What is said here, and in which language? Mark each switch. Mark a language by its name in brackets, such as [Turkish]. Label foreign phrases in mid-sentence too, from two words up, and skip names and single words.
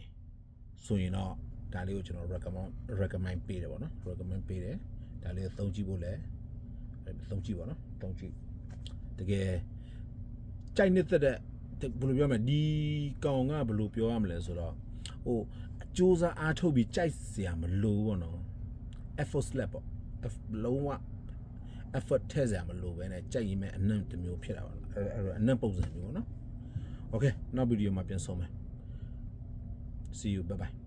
[Burmese] ဆိုရင်တော့ဒါလေးကိုကျွန်တော် recommend ပေးတယ်ပေါ့နော် recommend ပေးတယ်ဒါလေးကိုသုံးကြည့်ဖို့လဲသုံးကြည့်ပါနော် သုံးကြည့်တကယ်ကြိုက်နေတဲ့ဘယ်လိုပြောမလဲဒီကောင်ကဘယ်လိုပြောရမလဲဆိုတော့ဟိုအကျိုးစားအားထုတ်ပြီးကြိုက်စရာမလိုပေါ့နော် [English] effort slap [Burmese] ပေါ့လုံးဝ effort ထည့်စရာမလိုပဲနဲ့ကြိုက်ရင်မဲ့အနံ့တစ်မျိုးဖြစ်တာပါအဲ့တော့အနံ့ပုံစံမျိုးပေါ့နော် okay နောက်ဗီဒီယိုမှာပြန်ဆုံမယ် [English] see you bye bye